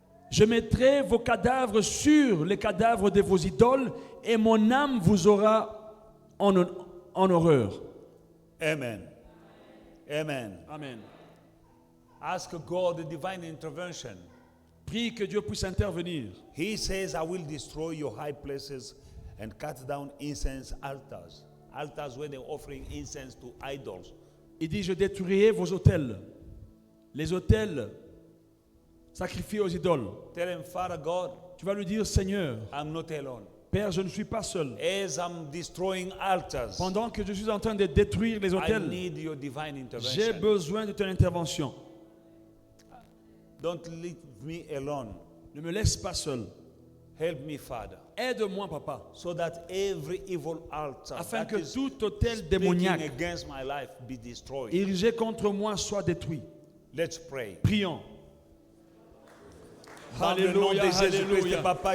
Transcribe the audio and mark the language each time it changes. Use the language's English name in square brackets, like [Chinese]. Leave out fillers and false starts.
[French] Je mettrai vos cadavres sur les cadavres de vos idoles et mon âme vous aura en en horreur. Amen. Amen. Amen. [English] Ask God the divine intervention. [French] Prie que Dieu puisse intervenir. [English] He says, I will destroy your high places and cut down incense altars. Altars where they're offering incense to idols. [French] Il dit, je détruirai vos autels. Les autels sacrifiés aux idoles. [English] Tell him, Father God, [French] Tu vas lui dire, Seigneur, [English] I'm not alone. [French] Père, je ne suis pas seul. [English] As I'm destroying altars, [French] Pendant que je suis en train de détruire les [English] I [French] autels, [English] need your divine [French] j'ai [English] intervention. [French] besoin de ton intervention. [English] Don't leave me alone. [French] Ne me laisse pas seul. [English] Help me, Father, [French] Aide-moi, Papa, [English] so that every evil altar [French] afin [English] that [French] que [English] is [French] tout autel [English] speaking [French] démoniaque [English] against my life be destroyed. [French] érigé contre moi soit détruit. [English] Let's pray. [French] Prions. Dans le nom de Jésus-Christ, Papa,